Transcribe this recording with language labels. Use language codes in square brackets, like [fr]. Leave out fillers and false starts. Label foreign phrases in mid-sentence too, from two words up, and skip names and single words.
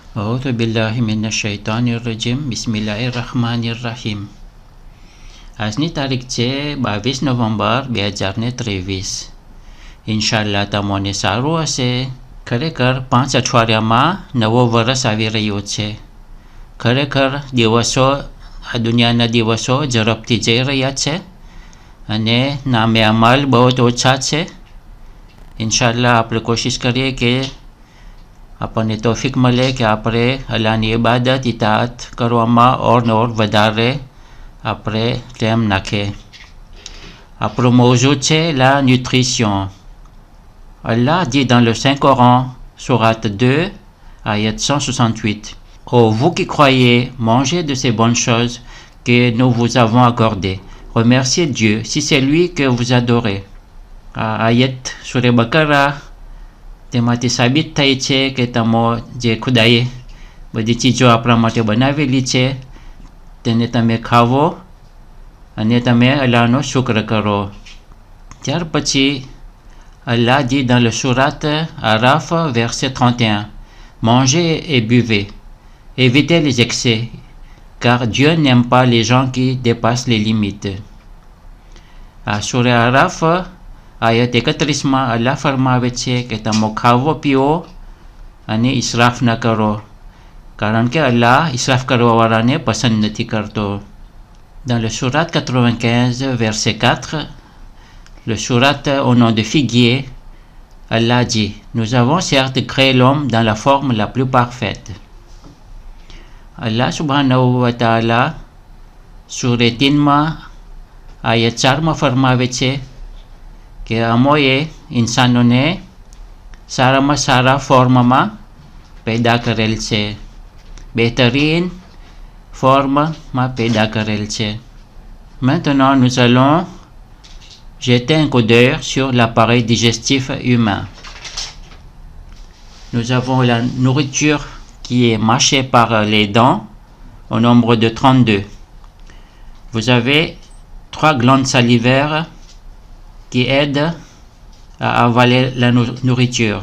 [ar] أعوذ بالله من الشيطان الرجيم بسم الله الرحمن الرحيم. [gu] આજની તારીખ છે 22 નવેમ્બર 2023. [ar] إن شاء الله [gu] તમને સારું હશે. ખરેખર 5 અઠવાડિયામાં નવો વર્ષ આવી રહ્યો છે. ખરેખર દિવસો આ દુનિયાના દિવસો ઝડપથી જઈ રહ્યા છે અને નામે અમલ બહુ જ ઓછા છે. [ar] إن شاء الله [gu] આપણે કોશિશ કરીએ કે આપણને તૌફીક મળે કે આપણે અલ્લાહની ઇબાદત ઇતાઅત કરવામાં ઓર વધારે આપણે ટાઈમ નાખીએ. આપણો મૌજૂદ છે [fr] la nutrition. Allah dit dans le Saint-Coran, sourate 2, ayat 168, ô vous qui croyez, mangez de ces bonnes choses que nous vous avons accordées. Remerciez Dieu si c'est lui que vous adorez. [ar] آيات سورة البقرة [gu] તેમાંથી સાબિત થાય છે કે તમે જે ખુદાએ બધી ચીજો આપણા માટે બનાવેલી છે તેને તમે ખાવો અને તમે અલ્લાહનો શુક્ર કરો. ત્યાર પછી [fr] Allah dit dans le sourate Araf verset 31, mangez et buvez, évitez les excès, car Dieu n'aime pas les gens qui dépassent les limites. [gu] À surah Araf આયત 31માં અલ્લાહ ફરમાવે છે કે તમે ખાવો પીવો અને ઇસરાફ ન કરો, કારણ કે અલ્લાહ ઇસરાફ કરવાવાળાને પસંદ નથી કરતો. [fr] Dans le sourate 95 verset 4, le sourate au nom de figuier, Allah dit, nous avons certes créé l'homme dans la forme la plus parfaite. [ar] الله سبحانه وتعالى [gu] surah Tinma ayat 4માં ફરમાવે છે કે અમોએ ઇન્સાનોને સારામાં સારા ફોર્મમાં પેદા કરેલ છે, બહેતરીન ફોર્મમાં પેદા કરેલ છે. [fr] Maintenant nous allons jeter un coup d'œil sur l'appareil digestif humain. Nous avons la nourriture qui est mâchée par les dents au nombre de 32. Vous avez 3 glandes salivaires qui aide à avaler la nourriture.